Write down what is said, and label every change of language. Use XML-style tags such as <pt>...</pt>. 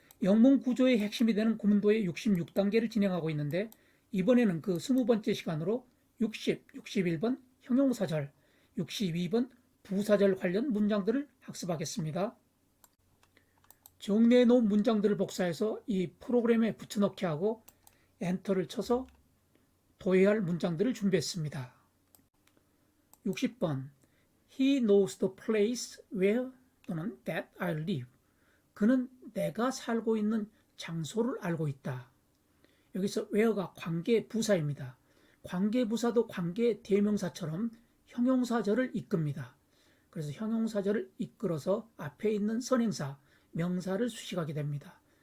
<ko>영문 구조의 핵심이 되는 구문도의 66단계를 진행하고 있는데 이번에는 그 20번째 시간으로 60, 61번 형용사절, 62번 부사절 관련 문장들을 학습하겠습니다. 정리해 놓은 문장들을 복사해서 이 프로그램에 붙여넣기 하고 엔터를 쳐서 도해할 문장들을 준비했습니다.</ko> <en>60번 He knows the place where</en> <ko>또는</ko> <en>that I live.</en> <ko>그는 내가 살고 있는 장소를 알고 있다. 여기서 where가 관계 부사입니다. 관계 부사도 관계 대명사처럼 형용사절을 이끕니다. 그래서 형용사절을 이끌어서 앞에 있는 선행사, 명사를 수식하게 됩니다.</ko>